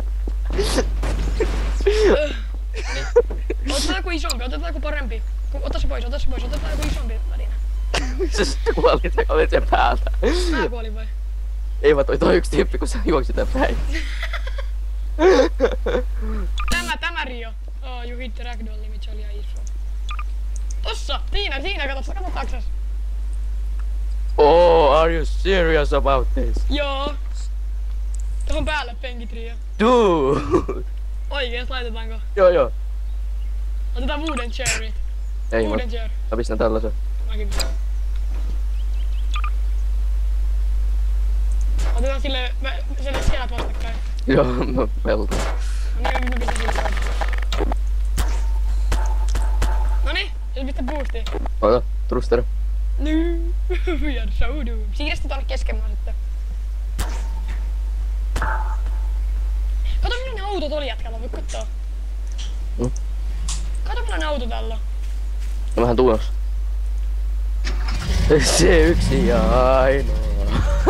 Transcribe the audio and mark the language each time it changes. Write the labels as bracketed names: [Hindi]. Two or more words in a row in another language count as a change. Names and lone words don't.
[Finnish] Otetaan joku isompi, otetaan joku parempi. Ota se pois, otetaan joku isompi väline. Missä sä kuolit sen päältä? Mä kuolin vai? Ei vaan toi yksi tyyppi, kun sä juoksit tän päin. Tämä Rio. [English] You hit the ragdoll limit, [Finnish] se oli ihan iso. Tossa! Siinä kato taksas. [English] Oh, are you serious about this? [Finnish] Joo. Tohon päälle penkit, Rio. [English] Dude! [Finnish] Oikees laitetaanko? Joo. Otetaan [English] wooden chairit. [Finnish] Ei [English] Wooden chair. [Finnish] mä pistän tällaisen. Mäkin pistän. Otetaan sille selät vastakkain. Joo, mä peltan. No niin, mä pistän sille pois. Noniin, nyt pistä boostia. Ota, thruster. [English] We are so doomed. [Finnish] Siirrä sitä tonne keskemään sitten. Kato millainen auto toli jätkällä, voit kattoo. Kato millainen auto tällä. No vähän tulos. Se yksi ja ainoa.